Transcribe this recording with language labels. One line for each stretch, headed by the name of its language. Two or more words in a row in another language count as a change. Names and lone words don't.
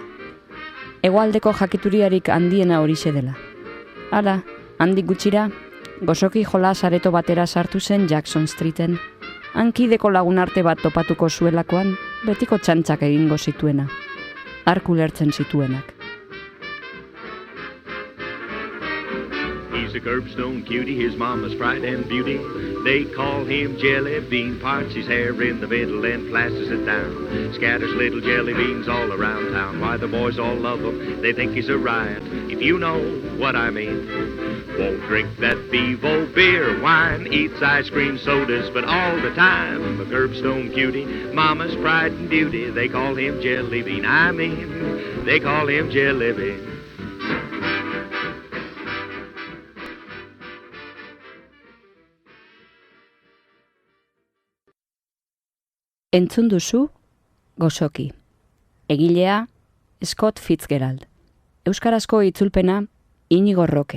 Basque: Hegoaldeko jakituriarik handiena horixe dela. Hala, handik gutxira, gozoki jolas areto batera sartu zen Jackson Streeten, hankideko lagunarte bat topatuko zuelakoan, betiko txantxak egingo zituena, arku lertzen zituenak.
English: He's a curbstone cutie, his mama's pride and beauty. They call him Jelly Bean, parts his hair in the middle and plasters it down. Scatters little jelly beans all around town. Why the boys all love him, they think he's a riot, if you know what I mean. Won't drink that Bevo beer, wine, eats ice cream sodas, but all the time a curbstone cutie, mama's pride and beauty. They call him Jelly Bean, they call him Jelly Bean.
Basque: Entzun duzu, Gozoki. Egilea, Scott Fitzgerald. Euskarazko itzulpena, Inigo Roque.